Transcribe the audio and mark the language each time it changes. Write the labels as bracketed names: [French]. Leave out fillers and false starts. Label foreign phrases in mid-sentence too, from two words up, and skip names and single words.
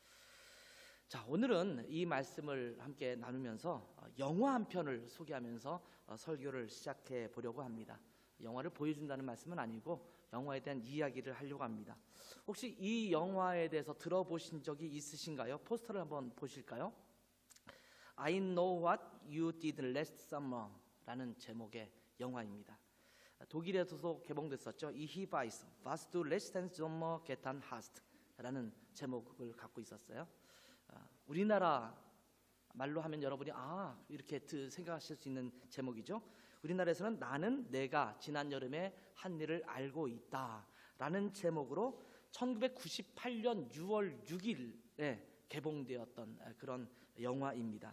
[Korean] 자, 오늘은 이 말씀을 함께 나누면서 영화 한 편을 소개하면서 설교를 시작해 보려고 합니다. 영화를 보여준다는 말씀은 아니고 영화에 대한 이야기를 하려고 합니다. 혹시 이 영화에 대해서 들어보신 적이 있으신가요? 포스터를 한번 보실까요? I know what you did last summer 라는 제목의 영화입니다. 독일에서도 개봉됐었죠. Ich weiß, was du letzten Sommer getan hast 라는 제목을 갖고 있었어요. 우리나라 말로 하면 여러분이 이렇게 생각하실 수 있는 제목이죠. 우리나라에서는 나는 내가 지난 여름에 한 일을 알고 있다 라는 제목으로 1998년 6월 6일에 개봉되었던 그런 영화입니다.